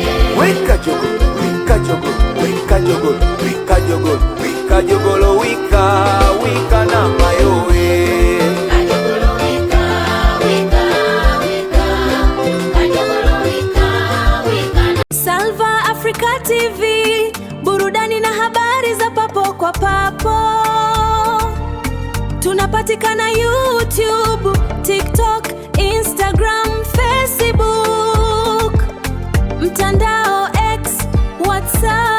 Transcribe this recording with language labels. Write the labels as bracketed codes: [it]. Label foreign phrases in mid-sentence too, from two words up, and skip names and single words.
[sw] Wika jogolo, wika jogolo, wika jogolo, wika jogolo, wika jogolo wika wika na mayowe. Kajogolo wika wika wika, kajogolo wika wika na Salva Africa TV, burudani na habari za papo kwa papo. Tunapatikana YouTube, TikTok, Instagram, Facebook, mtandao X, WhatsApp.